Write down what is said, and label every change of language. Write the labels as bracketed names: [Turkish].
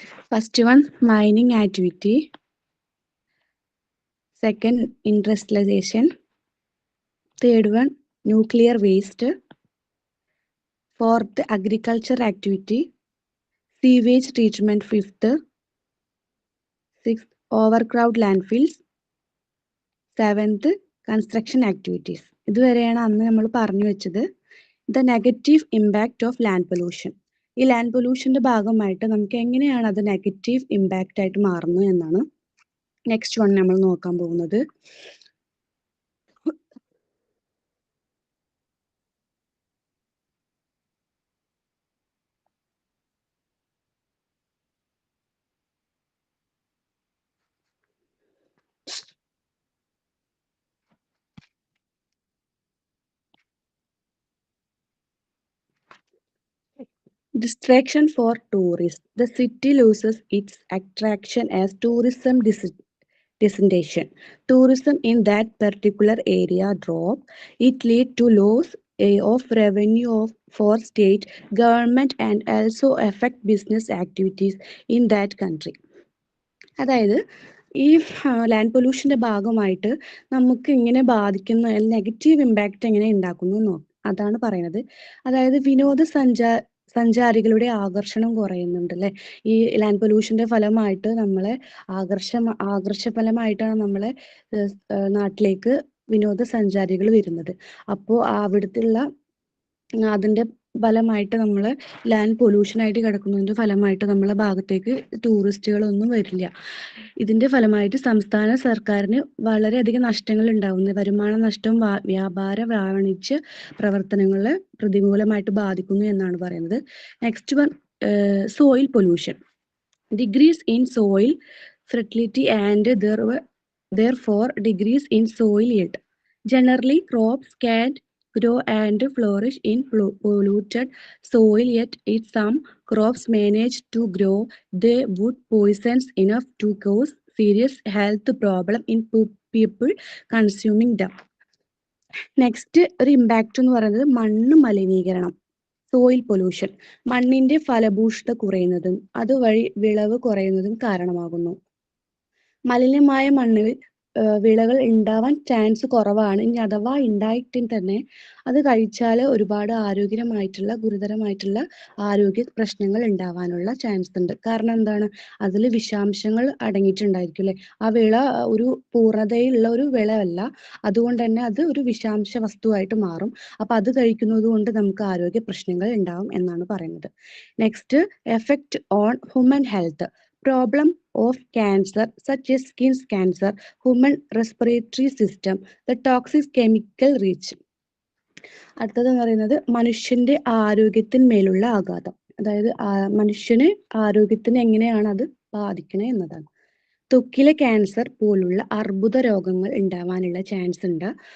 [English] First one mining activity, second industrialization, third one nuclear waste, fourth agriculture activity, sewage treatment fifth, sixth overcrowd landfills, seventh construction activities. [Malayalam] ഇതുവരെയാണ് അന്ന് നമ്മൾ പറഞ്ഞു വെച്ചത്. [English] The negative impact of land pollution. [Malayalam] ഈ land പൊല്യൂഷന്റെ ഭാഗമായിട്ട് നമുക്ക് എങ്ങനെയാണ് അത് നെഗറ്റീവ് ഇമ്പാക്റ്റ് ആയിട്ട് മാറുന്നത് എന്നാണ് നെക്സ്റ്റ് വൺ നമ്മൾ നോക്കാൻ പോകുന്നത്. [English] Distraction for tourists. The city loses its attraction as tourism destination. Tourism in that particular area drop. It lead to loss of revenue for state government and also affect business activities in that country. [Malayalam] അതായത് ഈ land പൊല്യൂഷന്റെ ഭാഗമായിട്ട് നമുക്ക് ഇങ്ങനെ ബാധിക്കുന്ന negative impact എങ്ങനെ ഉണ്ടാക്കുന്നു അതാണ് പറയുന്നത്. അതായത് സഞ്ചാരികളുടെ ആകർഷണം കുറയുന്നുണ്ട് അല്ലെ. ഈ ലാൻഡ് പൊല്യൂഷന്റെ ഫലമായിട്ട് നമ്മളെ ആകർഷഫലമായിട്ടാണ് നമ്മളെ നാട്ടിലേക്ക് വിനോദസഞ്ചാരികൾ വരുന്നത്. അപ്പോൾ അവിടുത്തെ അതിന്റെ ഫലമായിട്ട് നമ്മള് ലാൻഡ് പൊല്യൂഷൻ ആയിട്ട് കിടക്കുന്നതിന്റെ ഫലമായിട്ട് നമ്മളെ ഭാഗത്തേക്ക് ടൂറിസ്റ്റുകളൊന്നും വരില്ല. ഇതിന്റെ ഫലമായിട്ട് സംസ്ഥാന സർക്കാരിന് വളരെയധികം നഷ്ടങ്ങൾ ഉണ്ടാവുന്നു. വരുമാന നഷ്ടം വ്യാപാര വാണിജ്യ പ്രവർത്തനങ്ങളെ പ്രതികൂലമായിട്ട് ബാധിക്കുന്നു എന്നാണ് പറയുന്നത്. [English] Next one soil pollution. Decrease in soil fertility and therefore decrease in soil yield. Generally crops can grow and flourish in polluted soil, yet if some crops manage to grow, they would poisons enough to cause serious health problem in people consuming them. [Malayalam] Next ഒരു impact എന്ന് പറയുന്നത് മണ്ണ് മലിനീകരണം, soil pollution. മണ്ണിന്റെ ഫലഭൂഷ്ഠത കുറയുന്നതും അതുവഴി വിളവ് കുറയുന്നതും കാരണമാകുന്നു. മലിനമായ മണ്ണിൽ വിളകൾ ഉണ്ടാവാൻ ചാൻസ് കുറവാണ്. ഇനി അഥവാ ഉണ്ടായിട്ട് തന്നെ അത് കഴിച്ചാൽ ഒരുപാട് ഗുരുതരമായിട്ടുള്ള ആരോഗ്യ പ്രശ്നങ്ങൾ ഉണ്ടാവാനുള്ള ചാൻസ് ഉണ്ട്. കാരണം എന്താണ്, അതിൽ വിഷാംശങ്ങൾ അടങ്ങിയിട്ടുണ്ടായിരിക്കും അല്ലെ. ആ വിള ഒരു പൂർണ്ണതയിലുള്ള ഒരു വിളയല്ല, അതുകൊണ്ട് തന്നെ അത് ഒരു വിഷാംശ വസ്തുവായിട്ട് മാറും. അപ്പൊ അത് കഴിക്കുന്നത് കൊണ്ട് നമുക്ക് ആരോഗ്യ പ്രശ്നങ്ങൾ ഉണ്ടാവും എന്നാണ് പറയുന്നത്. [English] Next, effect on human health. Problem of cancer such as skin cancer, human respiratory system, the toxic chemical reach. [Malayalam] അടുത്തതെന്ന് പറയുന്നത് മനുഷ്യന്റെ ആരോഗ്യത്തിന്മേലുള്ള ആഘാതം. അതായത് മനുഷ്യന് ആരോഗ്യത്തിന് എങ്ങനെയാണ് അത് ബാധിക്കണേ എന്നതാണ്. ത്വക്കിലെ ക്യാൻസർ പോലുള്ള അർബുദ രോഗങ്ങൾ ഉണ്ടാവാനുള്ള ചാൻസ് ഉണ്ട്.